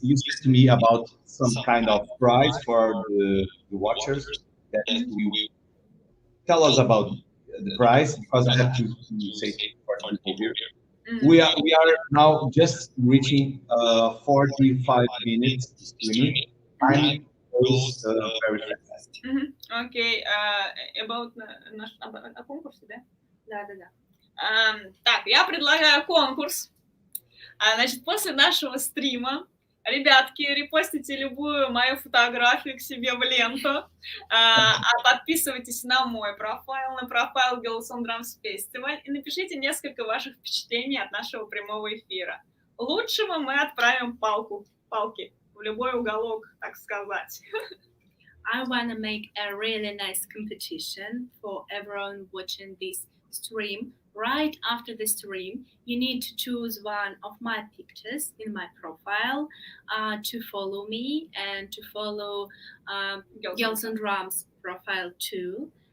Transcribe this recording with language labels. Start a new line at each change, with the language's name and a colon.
English: You said to me about some kind of prize for the watchers. That we tell us about the price, because I have to say for people here. We are now just reaching 45 minutes streaming. Time goes very fast. Okay, about
Russian: о конкурсе, да? Да. Так, я предлагаю конкурс. Значит, после нашего стрима, ребятки, репостите любую мою фотографию к себе в ленту, подписывайтесь на мой профайл, на профайл GirlsOnDrumsFestival и напишите несколько ваших впечатлений от нашего прямого эфира. Лучшего мы отправим палки в любой уголок, так сказать.
English: I want to make a really nice competition for everyone watching this stream. Right after the stream, you need to choose one of my pictures in my profile to follow me and to follow Girls on Drums profile too.